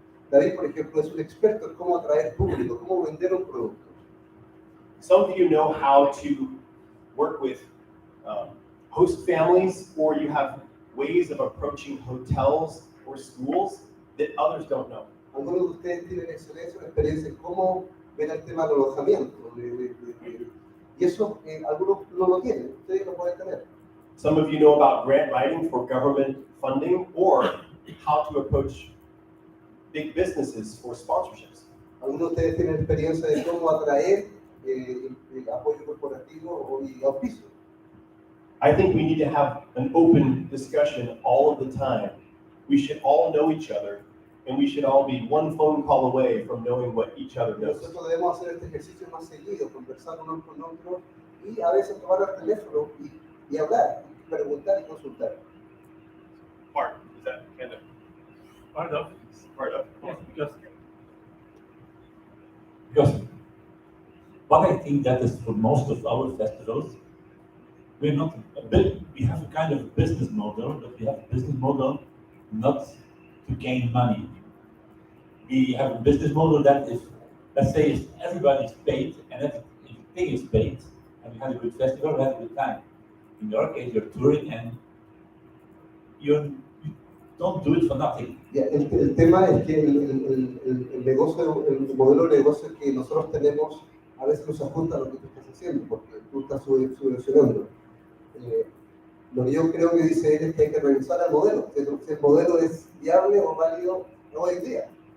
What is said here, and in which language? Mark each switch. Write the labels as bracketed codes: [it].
[es] David, por ejemplo, es un experto en cómo atraer público, cómo vender un producto. [en] Some of you know how to work with host families, or you have ways of approaching hotels or schools that others don't know. [es] Algunos de ustedes tienen excelencia, una experiencia en cómo ver el tema del alojamiento. Y eso algunos no lo tienen, ustedes lo pueden tener. [en] Some of you know about grant writing for government funding or how to approach big businesses for sponsorships. [es] Algunos de ustedes tienen experiencia de cómo atraer apoyo corporativo y auspicio. [en] I think we need to have an open discussion all of the time. We should all know each other, and we should all be one phone call away from knowing what each other knows. [es] Nosotros debemos hacer este ejercicio más seguido, conversar uno con otro y a veces tomar el teléfono y hablar, y preguntar y consultar. [en] Mark, is that kind of Part of. part of? Yes, because what I think that is for most of our festivals, we have a kind of business model, but we have a business model not to gain money. We have a business model that is, let's say, if everybody's paid and everything is paid, and we had a good festival, we had a good time. In your case, you're touring and you don't do it for nothing. [es] Yeah, el tema es que el negocio, el modelo de negocio que nosotros tenemos a veces no se ajusta a lo que tú estás haciendo, porque tú estás subvencionando. Lo que yo creo que dice él es que hay que revisar el modelo, si el modelo es viable o válido hoy en día.